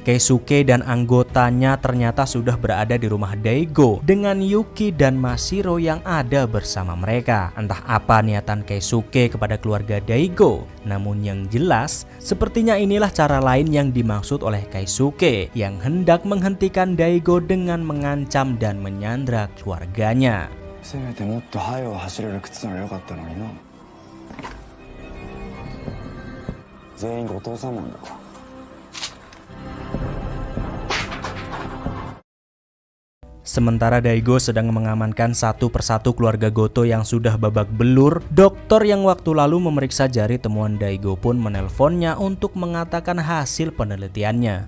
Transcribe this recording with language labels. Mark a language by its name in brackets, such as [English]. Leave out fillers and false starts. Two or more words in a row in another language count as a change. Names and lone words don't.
[Indonesian] Keisuke dan anggotanya ternyata sudah berada di rumah Daigo dengan Yuki dan Mashiro yang ada bersama mereka. Entah apa niatan Keisuke kepada keluarga Daigo, namun yang jelas sepertinya inilah cara lain yang dimaksud oleh Keisuke yang hendak menghentikan Daigo dengan mengancam dan menyandra keluarganya. [Japanese] せめてもっと早う走れる靴ならよかったのにな。全員後藤さんなんだから。 [Indonesian] Sementara Daigo sedang mengamankan satu persatu keluarga Goto yang sudah babak belur, dokter yang waktu lalu memeriksa jari temuan Daigo pun menelponnya untuk mengatakan hasil penelitiannya.